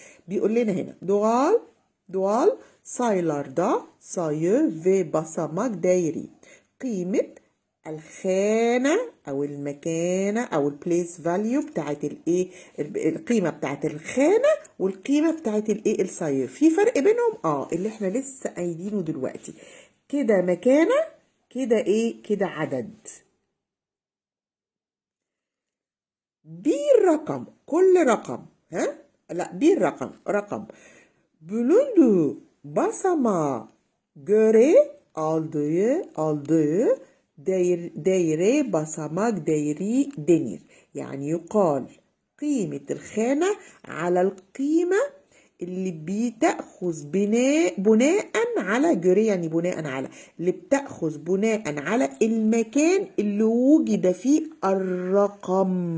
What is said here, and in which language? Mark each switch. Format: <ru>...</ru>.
<ar>بيقول لنا هنا دوال</ar> <tr>sayılarda sayı ve basamak değeri.</tr> <ar>قيمة الخانة أو المكانة أو</ar> <en>البليس فاليو</en> <ar>بتاعت الإيه؟ القيمة بتاعت الخانة والقيمة بتاعت الإيه؟ الصيغ. في فرق بينهم؟ اللي احنا لسه قايلينه دلوقتي. كده مكانة، كده إيه؟ كده عدد.</ar> <tr>Bir rakam،</tr> <ar>كل رقم، لا،</ar> <tr>bir رقم bulunduğu basamağa göre aldığı değere basamak değeri denir.</tr> <ar>يعني يقال قيمة الخانة على القيمة اللي بتأخذ بناء على جري، يعني بناء على، اللي بتأخذ بناء على المكان اللي وجد فيه الرقم.</ar>